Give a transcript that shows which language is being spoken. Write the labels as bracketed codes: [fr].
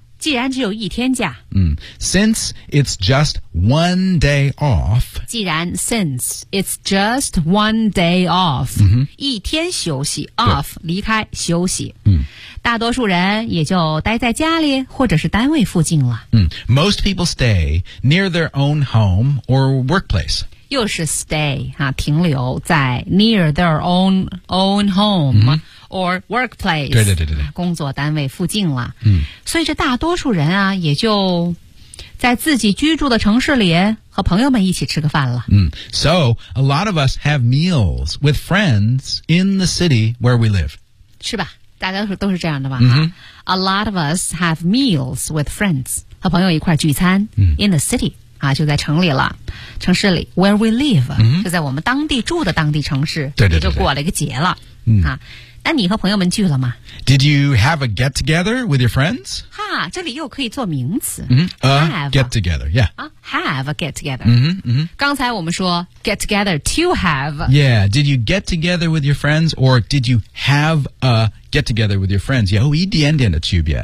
[zh] 既然只有一天假 [en] 嗯 since it's just one day off [zh] 既然 [en] since it's just one day off、嗯、 [zh] 一天休息 off 离开休息嗯大多数人也就待在家里或者是单位附近了。 [en] 嗯、Most people stay near their own home or workplace. [zh] 又是 [en] stay,、啊、 [zh] 停留在 [en] near their own home、mm-hmm. or workplace. [zh] 对对对对。工作单位附近了。嗯、所以这大多数人啊也就在自己居住的城市里和朋友们一起吃个饭了。 [en] 嗯、So, a lot of us have meals with friends in the city where we live. [zh] 是吧大家都是这样的吧、 mm-hmm. [en] A lot of us have meals with friends [zh] 和朋友一块聚餐、 mm-hmm. [en] In the city、啊、 [zh] 就在城里了城市里 [en] Where we live、 mm-hmm. [zh] 就在我们当地住的当地城市对对对对也就过了一个节了、 mm-hmm. 啊、那你和朋友们聚了吗 [en] Did you have a get together with your friends? [zh] 哈这里又可以做名词、 [en] mm-hmm. Have get together、yeah. 啊、Have a get together、 mm-hmm. [zh] 刚才我们说 [en] get together to have Yeah, did you get together with your friends Or did you have aget together with your friends, [zh] 有一点点的区别。